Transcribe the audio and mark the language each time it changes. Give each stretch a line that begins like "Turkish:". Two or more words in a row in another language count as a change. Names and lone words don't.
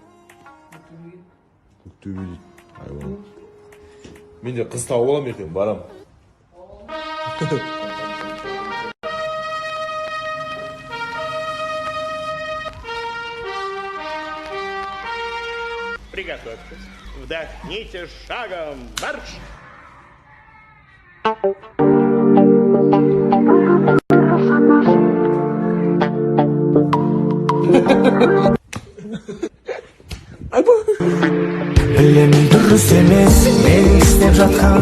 Kazakh: Көктөбе дейді. Айван. Мен де қыз тауып аламын ертең, барам.
Russian: Приготовьтесь. Вдохните шагом. Марш!
Kazakh: Білем дұрыс емес мен істеп жатқан.